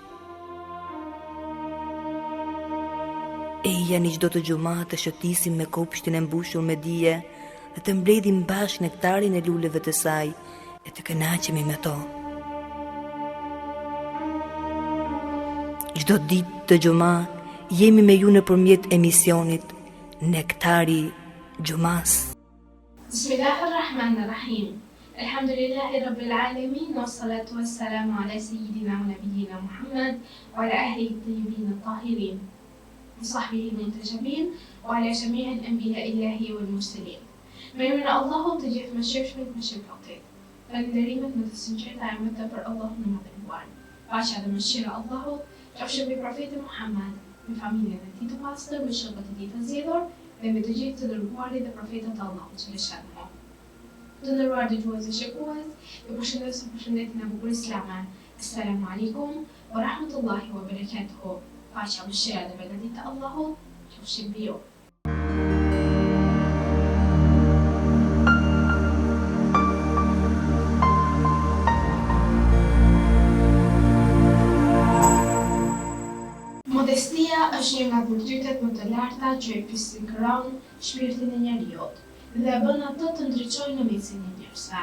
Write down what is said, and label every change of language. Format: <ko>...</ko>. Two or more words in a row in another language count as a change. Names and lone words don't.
<sq>Eja një çdo të gjuma të shëtisim me kopshtin e mbushur me dije dhe të mbledhim bashkë nektarin e luleve të saj e të kënaqemi me to. Çdo ditë të gjuma jemi me ju nëpërmjet emisionit Nektari Gjumas.</sq> <ar>بسم الله الرحمن الرحيم. الحمد لله رب العالمين، والصلاة والسلام على سيدنا ونبينا محمد وعلى أهله الطيبين الطاهرين، وصحبه المنتجبين وعلى جميع أنبياء الله والمرسلين.</ar> <sq>Me emrin e Allahut të gjithë mëshirshmit, mëshirëplotit. Falënderimet më të sinqerta e mëta për Allahun e madhëruar. Paqja dhe mëshira e Allahut qofshin mbi profetin Muhammad, me familjen e tij të pastër, me shokët e tij të zgjedhur dhe me të gjithë të dërguarit dhe profetët e Allahut xhaleshahu. Të nderuar dëgjues dhe shikues, ju përshëndes me përshëndetjen e bukur islame.</sq> <ar>السلام عليكم ورحمة الله وبركاته.</ar> <sq>Paqja, mëshira dhe begatit e Allahut qofshin mbi ju. Modestia është një nga virtytet më të larta që i fisnikëron shpirtin e njeriut dhe e bën atë të ndriçojë në mesin e njerëzve.</sq>